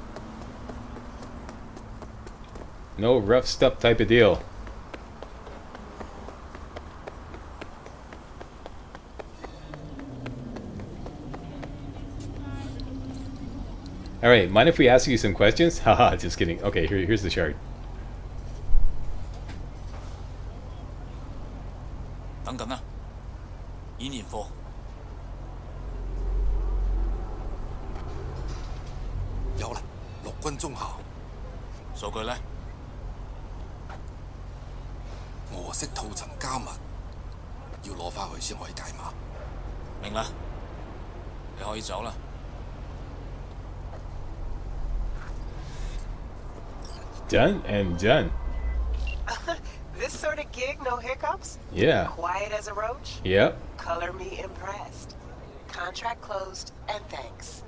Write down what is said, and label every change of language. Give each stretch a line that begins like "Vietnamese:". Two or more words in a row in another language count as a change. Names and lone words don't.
English: No rough stuff type of deal. Alright, mind if we ask you some questions? Haha, just kidding. Okay, here's the shard.
Cantonese: 等緊啦，演練課。有啦，陸軍中校。數據呢？俄式套層加密，要攞翻去先可以解碼。明啦，你可以走啦。
English: Done and done. This sort of gig, no hiccups? Yeah. Quiet as a roach? Yep. Color me impressed. Contract closed, and thanks.